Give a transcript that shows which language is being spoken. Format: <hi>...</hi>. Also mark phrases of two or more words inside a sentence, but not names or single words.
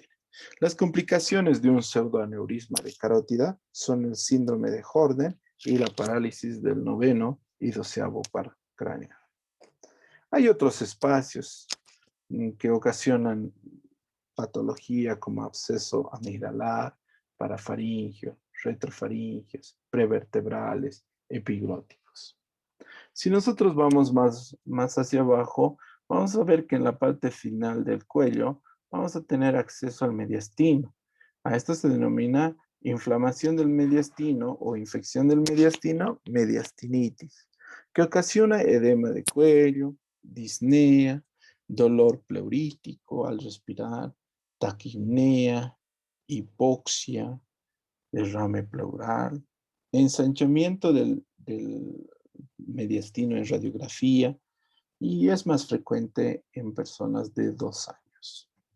<es>Las complicaciones de un pseudoaneurisma de carótida son el síndrome de Horner y la parálisis del noveno y doceavo par craneal. Hay otros espacios que ocasionan patología como absceso amigdalar, parafaringio, retrofaringios, prevertebrales, epiglóticos. Si nosotros vamos más hacia abajo, vamos a ver que en la parte final del cuello vamos a tener acceso al mediastino. A esto se denomina inflamación del mediastino o infección del mediastino, mediastinitis, que ocasiona edema de cuello, disnea, dolor pleurítico al respirar, taquipnea, hipoxia, derrame pleural, ensanchamiento del mediastino en radiografía y es más frecuente en personas de 2 años.</es>